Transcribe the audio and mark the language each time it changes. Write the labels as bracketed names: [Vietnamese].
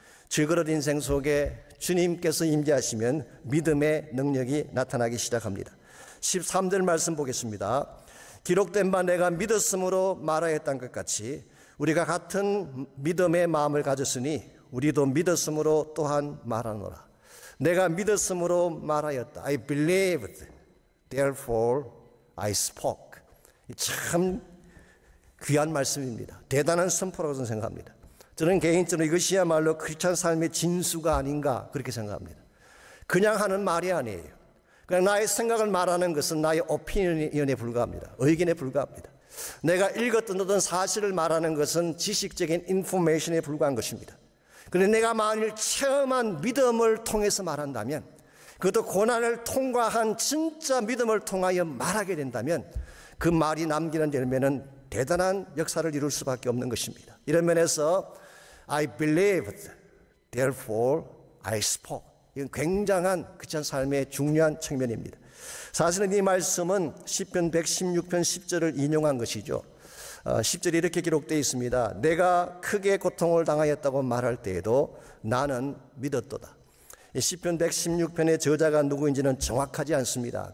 [Korean] 질그릇 인생 속에 주님께서 임재하시면 믿음의 능력이 나타나기 시작합니다. 13절 말씀 보겠습니다. 기록된 바 내가 믿었으므로 말하였던 것 같이 우리가 같은 믿음의 마음을 가졌으니 우리도 믿었으므로 또한 말하노라. 내가 믿었으므로 말하였다. [English] I believed, therefore I spoke. [Korean] 참 귀한 말씀입니다. 대단한 선포라고 저는 생각합니다. 저는 개인적으로 이것이야말로 크리스찬 삶의 진수가 아닌가 그렇게 생각합니다. 그냥 하는 말이 아니에요. 그냥 나의 생각을 말하는 것은 나의 오피니언에 불과합니다. 의견에 불과합니다. 내가 읽었던 어떤 사실을 말하는 것은 지식적인 인포메이션에 불과한 것입니다. 그런데 내가 만일 체험한 믿음을 통해서 말한다면, 그것도 고난을 통과한 진짜 믿음을 통하여 말하게 된다면 그 말이 남기는 열매는 대단한 역사를 이룰 수밖에 없는 것입니다. 이런 면에서 [English] I believed, therefore I spoke. [Korean] 이건 굉장한 크리스찬 삶의 중요한 측면입니다. 사실은 이 말씀은 시편 116편 10절을 인용한 것이죠. 10절에 이렇게 기록되어 있습니다. 내가 크게 고통을 당하였다고 말할 때에도 나는 믿었도다. 시편 116편의 저자가 누구인지는 정확하지 않습니다.